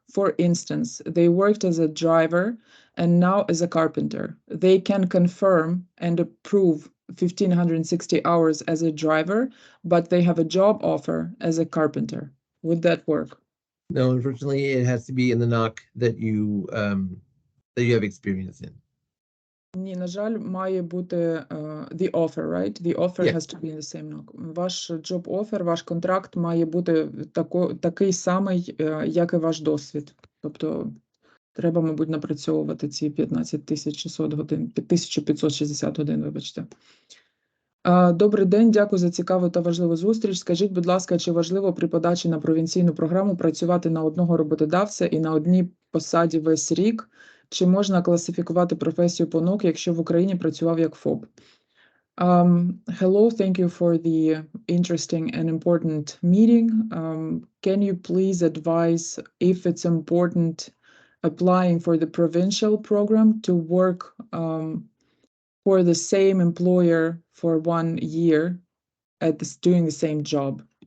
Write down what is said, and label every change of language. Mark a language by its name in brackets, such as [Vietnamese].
[English] For instance, they worked as a driver and now as a carpenter. They can confirm and approve 1,560 hours as a driver, but they have a job offer as a carpenter. Would that work? No, unfortunately, it has to be in the NOC that you have experience in. [Ukrainian] Ні, на жаль, має бути [English] the offer, right? The offer has to be in the same NOC. [Ukrainian] Ваш job offer, ваш контракт має бути такий самий, як і ваш досвід. Тобто треба, мабуть, напрацьовувати ці 15,600 годин, 1560 годин, вибачте. Добрий день, дякую за цікаву та важливу зустріч. Скажіть, будь ласка, чи важливо при подачі на провінційну програму працювати на одного роботодавця і на одній посаді весь рік? Чи можна класифікувати професію по НОК, якщо в Україні працював як ФОП? [English] Hello, thank you for the interesting and important meeting. Can you please advise if it's important applying for the provincial program to work for the same employer for 1 year at doing the same job?